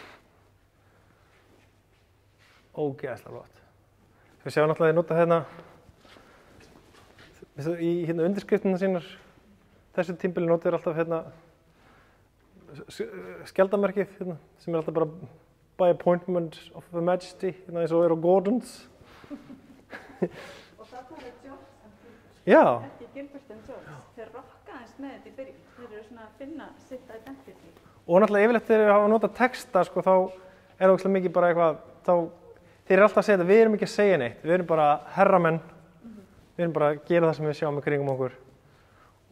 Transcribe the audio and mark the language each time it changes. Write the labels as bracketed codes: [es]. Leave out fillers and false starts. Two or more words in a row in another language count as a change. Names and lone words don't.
[is] Ógeðslega flott. Við sjáum náttúrulega að ég nota í undirskriftina sínar þessu tímbili notar alltaf skjaldarmerkið sem er alltaf bara [en] by appointment of Her Majesty, [is] eins og er á Gordons. Og það er George, Já. Ekki Gilbert and George. Þeir rokka aðeins með þetta í byrjun. Þeir eru svona að finna sitt identity. Og náttúrulega yfirleitt þegar við hafa notað texta, sko, þá er það ógeðslega mikið bara eitthvað, þeir eru alltaf að segja þetta, við erum ekki að segja neitt, við erum bara herramenn, við erum bara að gera það sem við sjáum í kringum okkur.